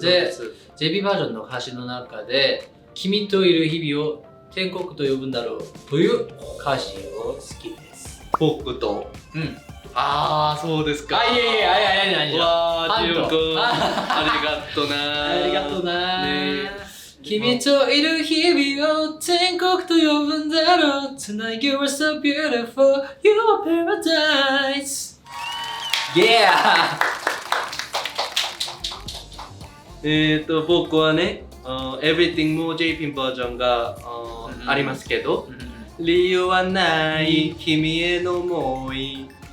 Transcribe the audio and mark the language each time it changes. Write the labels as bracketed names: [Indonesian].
[Japanese] で JP バージョンの歌詞の中で君といる日々を天国と呼ぶんだろうという歌詞を好きです。僕と。そうですか。いやわー、ジュン君、ありがとな。君といる日々を天国と呼ぶんだろう。 [English] Tonight you are so beautiful, you are paradise. Yeah! [Japanese] 僕はね、Everything も JP バージョンがありますけど、理由はない君への想い。